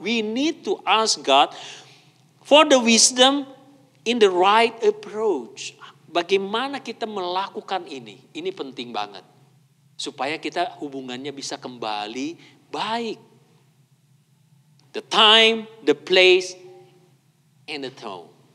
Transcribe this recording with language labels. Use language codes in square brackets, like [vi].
[en] We need to ask God for the wisdom in the right approach. [id] Bagaimana kita melakukan ini? Ini penting banget. Supaya kita hubungannya bisa kembali baik. [en] The time, the place, and the tone.